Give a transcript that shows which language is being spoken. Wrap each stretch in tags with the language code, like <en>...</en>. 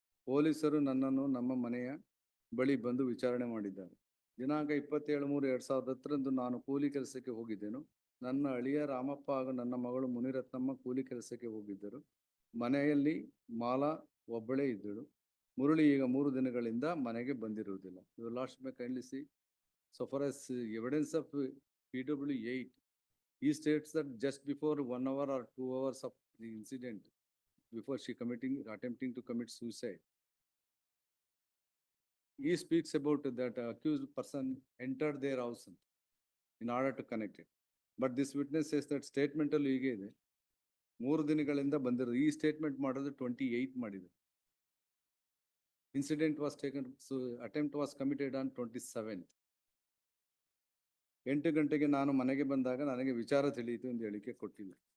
<kn>ಪೊಲೀಸರು ನನ್ನನ್ನು ನಮ್ಮ ಮನೆಯ ಬಳಿ ಬಂದು ವಿಚಾರಣೆ ಮಾಡಿದ್ದಾರೆ. ದಿನಾಂಕ 27/3/2010 ನಾನು ಕೂಲಿ ಕೆಲಸಕ್ಕೆ ಹೋಗಿದ್ದೆನು. ನನ್ನ ಅಳಿಯ ರಾಮಪ್ಪ ಹಾಗೂ ನನ್ನ ಮಗಳು ಮುನಿರತ್ನಮ್ಮ ಕೂಲಿ ಕೆಲಸಕ್ಕೆ ಹೋಗಿದ್ದರು. ಮನೆಯಲ್ಲಿ ಮಾಲಾ ಒಬ್ಬಳೇ ಇದ್ದಳು. ಮುರಳಿ ಈಗ 3 ದಿನಗಳಿಂದ ಮನೆಗೆ ಬಂದಿರುವುದಿಲ್ಲ.</kn> <en>Your Lordship may kindly see, so far as evidence of PW 8, he states that just before 1 hour or 2 hours of the incident, before she attempting to commit suicide, he speaks about that accused person entered their house in order to connect it. But this witness says that statement</en> <kn>ಅಲ್ಲಿ ಹೀಗೆ ಇದೆ, 3 ದಿನಗಳಿಂದ ಬಂದಿರೋದು. ಈ statement ಮಾಡೋದು 28 ಮಾಡಿದ್ರು.</kn> <en>Incident was taken, so attempt was committed on 27th.</en> <kn>8 ಗಂಟೆಗೆ ನಾನು ಮನೆಗೆ ಬಂದಾಗ ನನಗೆ ವಿಚಾರ ತಿಳಿಯಿತು ಎಂದು ಹೇಳಿಕೆ ಕೊಟ್ಟಿಲ್ಲ.</kn>